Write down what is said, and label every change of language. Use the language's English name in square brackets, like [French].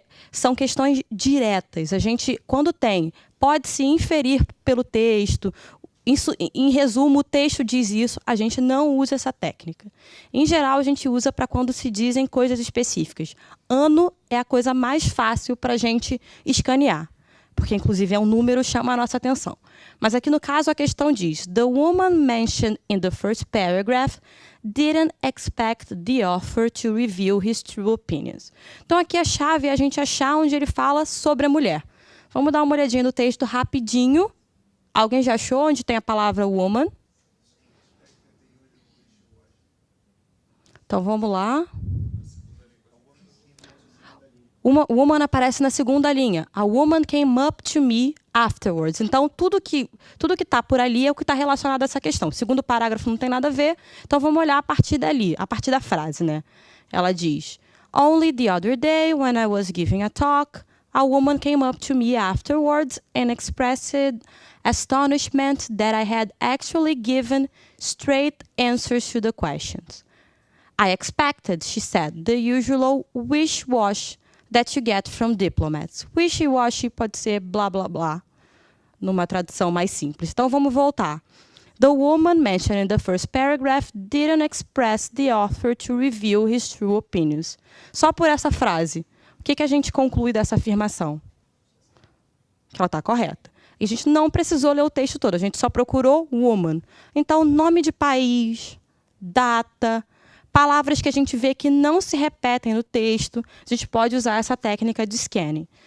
[Portuguese] São questões diretas. A gente, quando pode-se inferir pelo texto. Em resumo, o texto diz isso, a gente não usa essa técnica. Em geral, a gente usa para quando se dizem coisas específicas. Ano é a coisa mais fácil para a gente escanear, porque, inclusive, é um número, chama a nossa atenção. Mas aqui, no caso, a questão diz: [English] the woman mentioned in the first paragraph didn't expect the offer to reveal his true opinions. [Portuguese] Então, aqui a chave é a gente achar onde ele fala sobre a mulher. Vamos dar uma olhadinha no texto rapidinho. Alguém já achou onde tem a palavra woman? Então, vamos lá. Woman aparece na segunda linha. [English] A woman came up to me afterwards. [Portuguese] Então, tudo que está por ali é o que está relacionado a essa questão. O segundo parágrafo não tem nada a ver. Então, vamos olhar a partir dali, a partir da frase, né? Ela diz: [English] Only the other day, when I was giving a talk, a woman came up to me afterwards and expressed astonishment that I had actually given straight answers to the questions. I expected, she said, the usual wish-wash that you get from diplomats. [Portuguese] Wishy-washy pode ser blá, blá, blá, numa tradução mais simples. Então, vamos voltar. [English] The woman mentioned in the first paragraph didn't express the author to reveal his true opinions. [Portuguese] Só por essa frase, o que a gente conclui dessa afirmação? Que ela está correta. E a gente não precisou ler o texto todo, a gente só procurou woman. Então, nome de país, data, palavras que a gente vê que não se repetem no texto, a gente pode usar essa técnica de scanning.